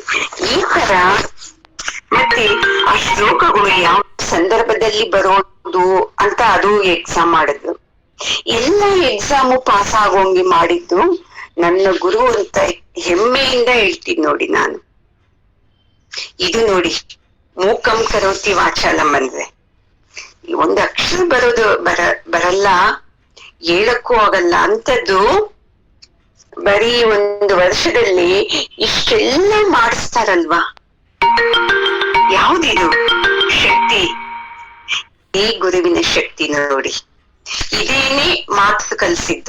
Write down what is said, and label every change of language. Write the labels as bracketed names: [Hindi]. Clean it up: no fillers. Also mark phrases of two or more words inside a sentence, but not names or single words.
[Kannada] ಈ ತರ ಮತ್ತೆ ಆ ಶ್ಲೋಕಗಳು ಯಾವ ಸಂದರ್ಭದಲ್ಲಿ ಬರೋದು ಅಂತ ಅದು ಎಕ್ಸಾಮ್ ಮಾಡಿದ್ರು. ಎಲ್ಲ ಎಕ್ಸಾಮು ಪಾಸ್ ಆಗೋಂಗೆ ಮಾಡಿದ್ದು ನನ್ನ ಗುರು ಅಂತ ಹೆಮ್ಮೆಯಿಂದ ಹೇಳ್ತೀನಿ ನೋಡಿ ನಾನು. ಇದು ನೋಡಿ, [Sanskrit] ಮೂಕಂ ಕರೋತಿ ವಾಚಾಲಂ [Kannada] ಅಂದ್ರೆ 1 ಅಕ್ಷರ ಬರಲ್ಲ, ಹೇಳಕ್ಕೂ ಆಗಲ್ಲ ಅಂತದ್ದು ಬರೀ 1 ವರ್ಷದಲ್ಲಿ ಇಷ್ಟೆಲ್ಲ ಮಾಡಿಸ್ತಾರಲ್ವಾ. ಯಾವ್ದಿದು ಶಕ್ತಿ? ಈ ಗುರುವಿನ ಶಕ್ತಿ ನೋಡಿ. ಇದೇನೆ ಮಾತು ಕಲಿಸಿದ್ದು.